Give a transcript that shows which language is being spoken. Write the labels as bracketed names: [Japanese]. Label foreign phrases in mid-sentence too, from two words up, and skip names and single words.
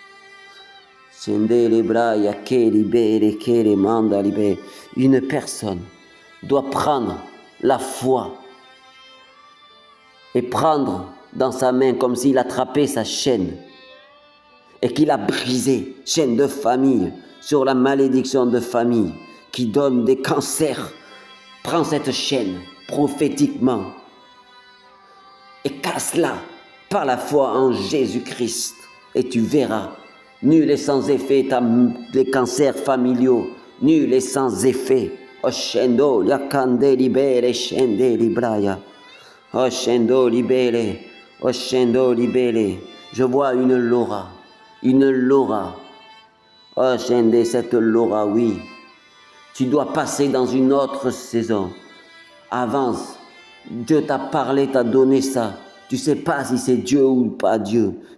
[French] Une personne doit prendre la foi et prendre dans sa main comme s'il attrapait sa chaîne et qu'il a brisé, chaîne de famille, sur la malédiction de famille qui donne des cancers. Prends cette chaîne prophétiquement et casse-la par la foi en Jésus-Christ et tu verras, nul est sans effet les cancers familiaux, nul est sans effet. Oshendo yakande libere shende libraya. Oshendo libere, oshendo libere. Je vois une Laura. Oshende, cette Laura, oui. Tu dois passer dans une autre saison. Avance. Dieu t'a parlé, t'a donné ça. Tu ne sais pas si c'est Dieu ou pas Dieu.